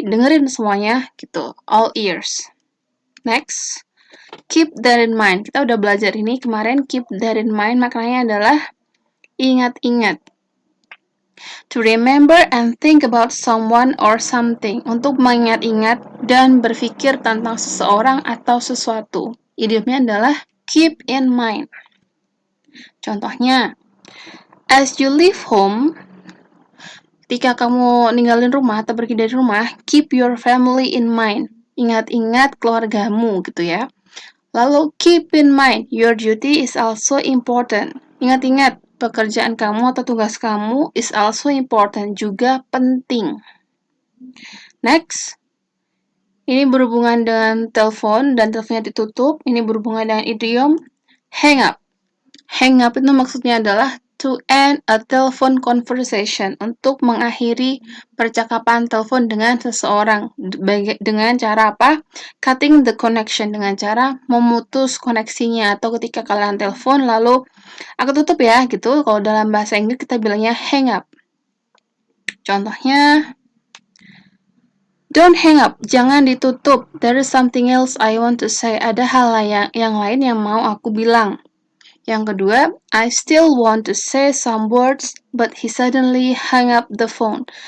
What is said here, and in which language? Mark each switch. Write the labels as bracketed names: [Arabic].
[Indonesian] Dengerin semuanya, gitu. [English] All ears. Next. Keep that in mind. [Indonesian] Kita udah belajar ini kemarin. [English] Keep that in mind [Indonesian] maknanya adalah ingat-ingat. [English] To remember and think about someone or something. [Indonesian] Untuk mengingat-ingat dan berpikir tentang seseorang atau sesuatu. Idiomnya adalah [English] keep in mind. [Indonesian] Contohnya, [English] as you leave home, [Indonesian] ketika kamu ninggalin rumah atau pergi dari rumah, [English] keep your family in mind. [Indonesian] Ingat-ingat keluargamu gitu ya. Lalu [English] keep in mind, your duty is also important. [Indonesian] Ingat-ingat, pekerjaan kamu atau tugas kamu [English] is also important, [Indonesian] juga penting. Next, ini berhubungan dengan telepon dan teleponnya ditutup. Ini berhubungan dengan idiom hang up. Hang up itu maksudnya adalah [English] to end a telephone conversation, [Indonesian] untuk mengakhiri percakapan telepon dengan seseorang. Dengan cara apa? [English] Cutting the connection, [Indonesian] dengan cara memutus koneksinya. Atau ketika kalian telepon lalu aku tutup ya gitu. Kalau dalam bahasa Inggris kita bilangnya hang up. Contohnya, [English] don't hang up, [Indonesian] jangan ditutup. [English] There is something else I want to say. [Indonesian] Ada hal yang lain yang mau aku bilang. Yang kedua, [English] I still want to say some words, but he suddenly hung up the phone.